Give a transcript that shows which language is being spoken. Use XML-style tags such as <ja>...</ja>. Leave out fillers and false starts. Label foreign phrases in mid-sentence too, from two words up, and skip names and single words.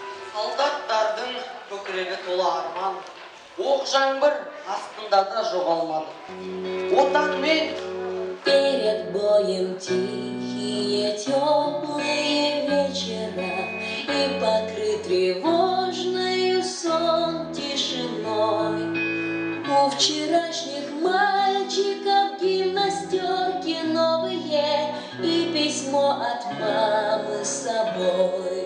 <kk>Солдаттардың көкірегі толы арман, оқ жаңбыр астында да жоғалмады. Отанмен</kk> <ru>перед боем тихие теплые вечера и покрыт тревожною сон тишиной. У вчерашних мальчиков гимнастерки новые и письмо от мамы с собой.</ru>